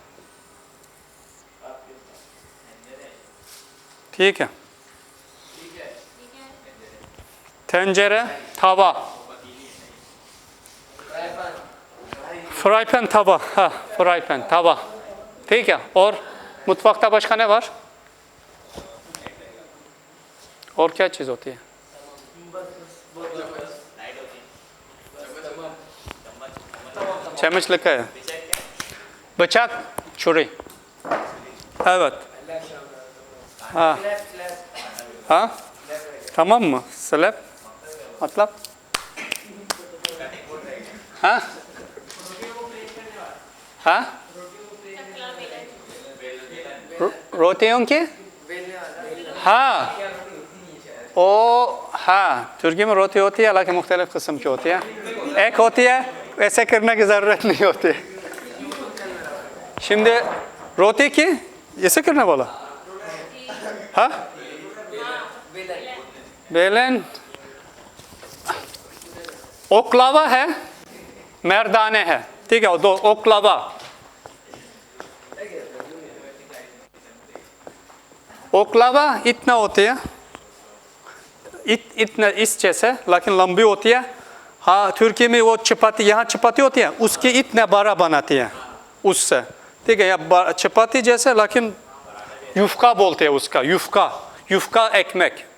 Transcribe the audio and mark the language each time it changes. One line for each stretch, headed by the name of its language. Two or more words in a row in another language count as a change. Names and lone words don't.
Hindi: ठीक है तेंजेरा तवा फ्राई पैन तवा हाँ फ्राई पैन तवा ठीक है और
Turkish: mutfakta başka ne var
Hindi: और क्या चीज़ होती है चम्मच लिखा है bıçak छुरी
Turkish: evet ha ha tamam mı
Hindi: slap मतलब ha ha रोटियों की हाँ ओ हाँ तुर्की में रोटी होती है हालांकि मुख्तलिफ किस्म की होती है एक होती है ऐसे करने की ज़रूरत नहीं होती şimdi roti ki ऐसे करना बोला हाँ बेलन ओक्लावा है मर्दाने है ठीक है दो ओक्लावा ओक्लावा इतना होती है इतना इस जैसे लेकिन लंबी होती है हाँ तुर्की में वो चपाती यहाँ चपाती होती है उसकी इतना बड़ा बनाती है उससे ठीक है या चपाती जैसे लेकिन युफ्का बोलते हैं उसका
Turkish: yufka yufka ekmek